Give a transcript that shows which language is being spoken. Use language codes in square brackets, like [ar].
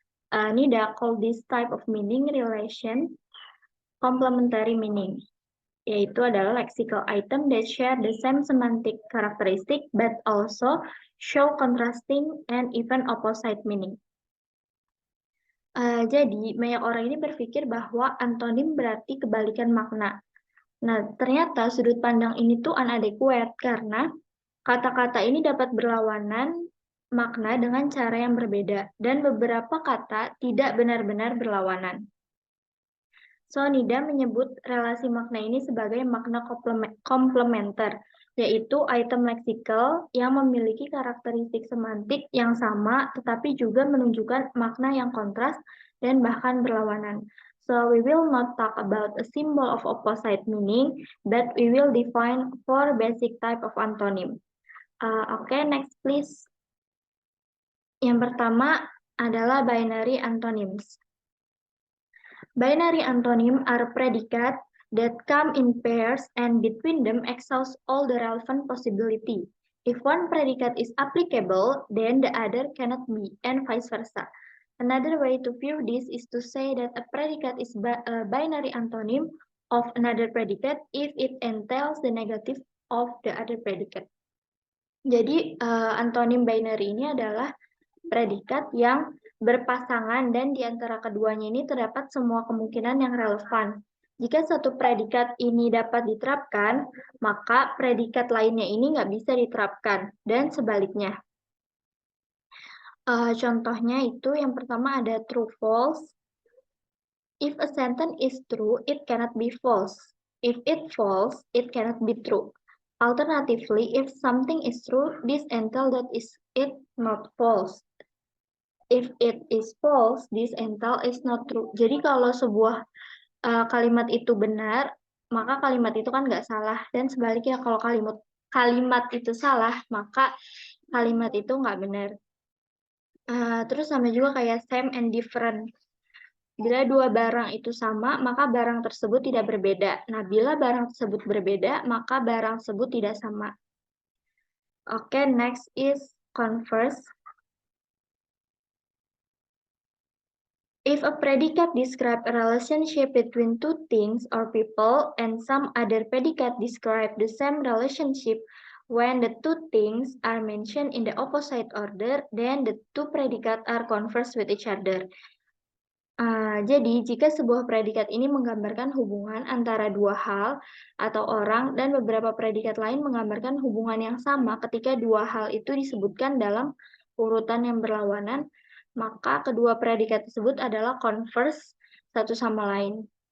[en] Nida called this type of meaning relation complementary meaning, [id] yaitu adalah [en] lexical item that share the same semantic characteristic but also show contrasting and even opposite meaning. [id] Jadi, banyak orang ini berpikir bahwa antonim berarti kebalikan makna. Nah, ternyata sudut pandang ini tuh inadequate karena kata-kata ini dapat berlawanan makna dengan cara yang berbeda, dan beberapa kata tidak benar-benar berlawanan. So, Nida menyebut relasi makna ini sebagai makna komplementer, yaitu item leksikal yang memiliki karakteristik semantik yang sama, tetapi juga menunjukkan makna yang kontras dan bahkan berlawanan. [en] So, we will not talk about a symbol of opposite meaning, but we will define 4 basic type of antonym. Oke, next please. [id] Yang pertama adalah binary antonyms. [en] Binary antonym are predicate that come in pairs and between them exhaust all the relevant possibility. If one predicate is applicable, then the other cannot be, and vice versa. Another way to view this is to say that a predicate is a binary antonym of another predicate if it entails the negative of the other predicate. [id] Jadi, antonim binary ini adalah predikat yang berpasangan dan di antara keduanya ini terdapat semua kemungkinan yang relevan. Jika satu predikat ini dapat diterapkan, maka predikat lainnya ini nggak bisa diterapkan, dan sebaliknya. Contohnya itu yang pertama ada true false. [en] If a sentence is true, it cannot be false. If it false, it cannot be true. Alternatively, if something is true, this entails that is it not false. If it is false, this entails is not true. [id] Jadi kalau sebuah kalimat itu benar, maka kalimat itu kan nggak salah. Dan sebaliknya kalau kalimat itu salah, maka kalimat itu nggak benar. Terus sama juga kayak [en] same and different. [id] Bila dua barang itu sama, maka barang tersebut tidak berbeda. Nah, bila barang tersebut berbeda, maka barang tersebut tidak sama. [en] Oke, next is converse. If a predicate describes a relationship between two things or people, and some other predicate describe the same relationship, when the two things are mentioned in the opposite order, then the two predicates are converse with each other. [id] Jadi, jika sebuah predikat ini menggambarkan hubungan antara dua hal atau orang dan beberapa predikat lain menggambarkan hubungan yang sama ketika dua hal itu disebutkan dalam urutan yang berlawanan, maka kedua predikat tersebut adalah converse satu sama lain.